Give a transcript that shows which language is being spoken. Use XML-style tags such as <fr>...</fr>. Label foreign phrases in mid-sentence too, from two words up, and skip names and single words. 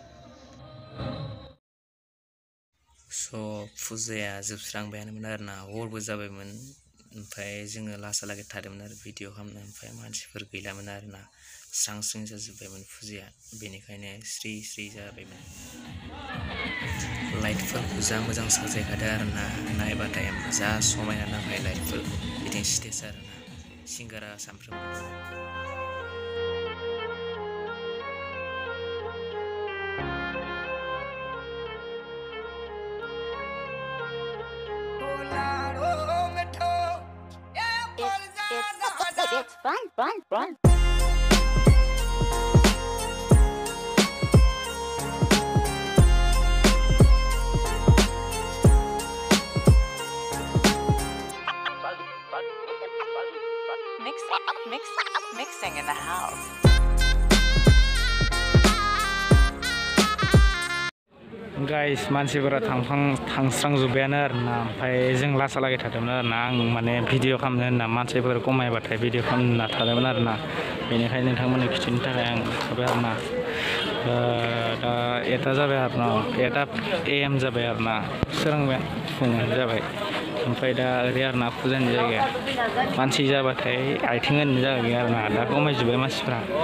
<brx>स' फुजाया जोबस्रांबायानोमोन आरोना हरबो जाबायमोन ओमफ्राय जोङो लासालागै थादोंमोन आरो भिडिअ खालामनो ओमफ्राय मानसिफोर गैलामोन आरोना स्रां स्रिं जाजोब्बायमोन फुजाया बेनिखायनो स्रि स्रि जाबायमोन लाइटफोरखौ जा मोजां साजायखादों आरोना नायबाथाय जा समायना नांबाय लाइटफोरखौ बिथिं स्टेज आरोना सिंगारा सानफ्रोमबो</brx> <en>It's fun. Mixing in the house. Guys,</en> <brx>मानसिफोरा थांस्रांजोब्बायानो आरोना ओमफ्राय जों लासालागै थादोंमोन आरोना आं माने भिडिअ खालामनो होनना मानसिफोर खमायबाथाय भिडिअ खालामनो होनना थादोंमोन आरोना बेनिखायनो नोंथांमोननो खिथिनो थाखाय आं थाबाय आरोना दा 1 जाबाय आरोना 1 AM जाबाय आरोना सोरांबाय फुङाव जाबाय ओमफ्राय दा ओरै आरोना फुजानि जायगाया मानसि जाबाथाय आथिं होनो जायगा गैया आरोना दा खमायजोब्बाय मानसिफ्रा</brx>